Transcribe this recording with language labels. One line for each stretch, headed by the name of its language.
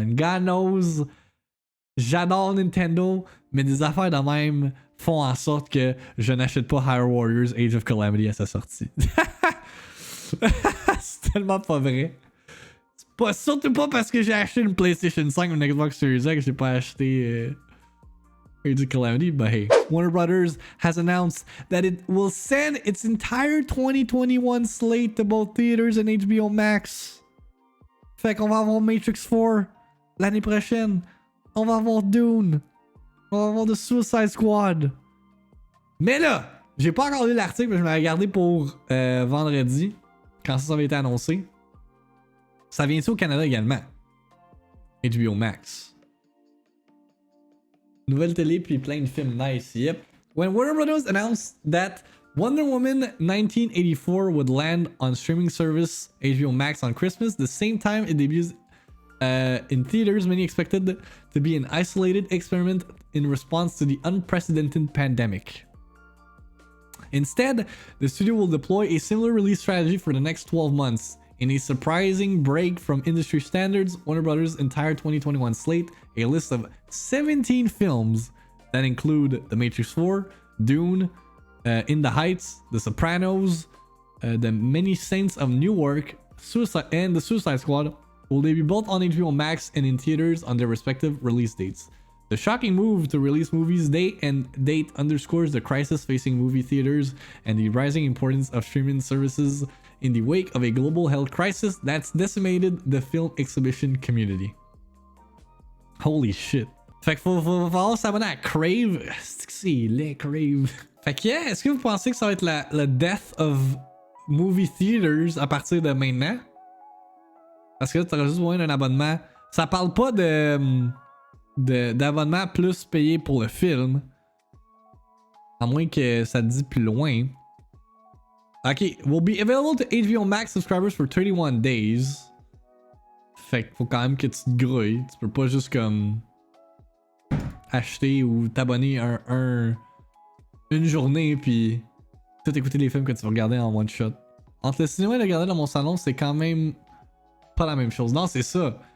English: And God knows,
French: j'adore Nintendo, mais des affaires de même font en sorte que je n'achète pas Hyrule Warriors Age of Calamity à sa sortie. C'est tellement pas vrai. C'est pas, surtout pas parce que j'ai acheté une PlayStation 5 ou une Xbox Series X que j'ai pas acheté Age of Calamity,
English: but hey. Warner Brothers has announced that it will send its entire 2021 slate to both theaters and HBO Max.
French: Fait qu'on va avoir Matrix 4 l'année prochaine. On va avoir Dune. On va avoir The Suicide Squad. Mais là, j'ai pas encore lu l'article, mais je l'ai regardé pour vendredi, quand ça avait été annoncé. Ça vient ici au Canada également. HBO Max. Nouvelle télé, puis plein de films nice, yep.
English: When Warner Brothers announced that Wonder Woman 1984 would land on streaming service HBO Max on Christmas, the same time it debuts in theaters, many expected to be an isolated experiment in response to the unprecedented pandemic. Instead, the studio will deploy a similar release strategy for the next 12 months. In a surprising break from industry standards, Warner Brothers' entire 2021 slate, a list of 17 films that include The Matrix 4, Dune, In the Heights, The Sopranos, The Many Saints of Newark, and The Suicide Squad, will debut both on HBO Max and in theaters on their respective release dates. The shocking move to release movies day and date underscores the crisis facing movie theaters and the rising importance of streaming services in the wake of a global health crisis that's decimated the film exhibition community. Holy shit.
French: Fait que faut falloir s'abonner à Crave. C'est laid, Crave. Fait que yeah, est-ce que vous pensez que ça va être la
English: death of movie theaters
French: à partir de maintenant? Parce que là, t'auras juste besoin d'un abonnement. Ça parle pas d'abonnement plus payé pour le film. À moins que ça te dit plus loin.
English: Ok, will be available to HBO Max subscribers for 31 days.
French: Fait qu'il faut quand même que tu te grouilles. Tu peux pas juste comme acheter ou t'abonner une journée puis tout écouter les films que tu vas regarder en one shot. Entre le cinéma et le regarder dans mon salon, c'est quand même pas la même chose. Non, c'est ça.